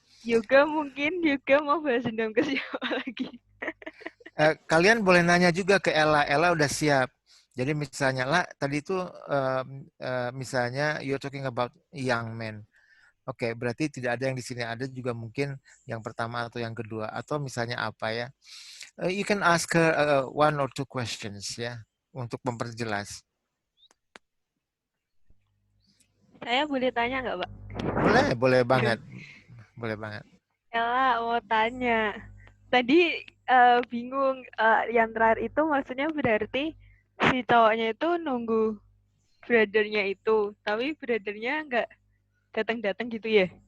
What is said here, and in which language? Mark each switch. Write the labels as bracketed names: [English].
[Indonesian] Yoga mungkin. Yoga mau balas dendam ke siapa lagi? Kalian boleh nanya juga ke Ella. Ella udah siap. Jadi misalnya lah, tadi itu misalnya [English] you're talking about young men. [Indonesian] Oke, berarti tidak ada yang di sini. Ada juga mungkin yang pertama atau yang kedua. Atau misalnya apa ya. [English] You can ask her one or two questions ya. [Indonesian] Untuk memperjelas. Saya boleh tanya nggak, Pak? Boleh banget. Boleh banget. Ella mau tanya. Tadi bingung yang terakhir itu maksudnya berarti si cowoknya itu nunggu brothernya itu, tapi brothernya nggak datang-datang gitu ya?